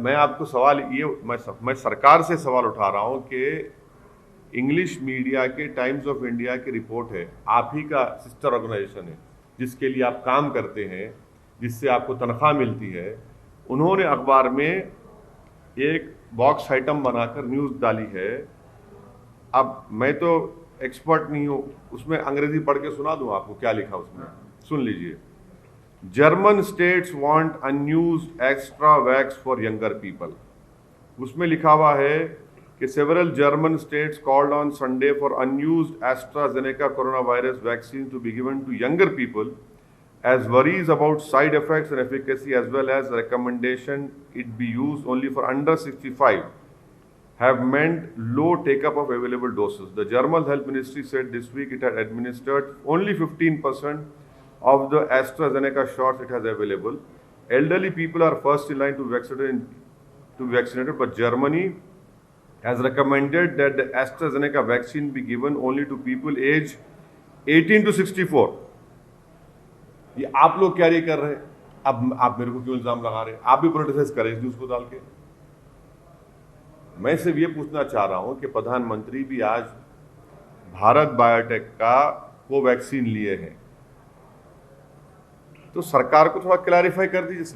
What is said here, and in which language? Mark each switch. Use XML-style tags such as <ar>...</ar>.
<hi>मैं आपको सवाल ये, मैं सरकार से सवाल उठा रहा हूँ कि इंग्लिश मीडिया के टाइम्स ऑफ इंडिया की रिपोर्ट है, आप ही का सिस्टर ऑर्गेनाइजेशन है, जिसके लिए आप काम करते हैं, जिससे आपको तनख्वाह मिलती है, उन्होंने अखबार में एक बॉक्स आइटम बनाकर न्यूज़ डाली है। अब मैं तो एक्सपर्ट नहीं हूँ, उसमें अंग्रेजी पढ़ के सुना दूँ आपको क्या लिखा उसमें, सुन लीजिए।</hi> <en>German states want unused extra vax for younger people.</en> <hi>उसमें लिखा हुआ है</hi> <en>कि several German states called on Sunday for unused AstraZeneca coronavirus vaccine to be given to younger people, as worries about side effects and efficacy as well as recommendation it be used only for under 65 have meant low take-up of available doses. The German Health Ministry said this week it had administered only 15% of the AstraZeneca shots it has available. Elderly people are first in line to be vaccinated, but Germany has recommended that the AstraZeneca vaccine be given only to people aged 18 to 64.</en> <hi>ये आप लोग carry कर रहे हैं, अब आप मेरे को क्यों इल्जाम लगा रहे हैं? आप भी पोलिटिसाइज करें इस न्यूज को डाल के। मैं सिर्फ ये पूछना चाह रहा हूं कि प्रधानमंत्री भी आज भारत बायोटेक का कोवैक्सीन लिए हैं, तो सरकार को थोड़ा क्लैरिफाई कर दीजिए।</hi>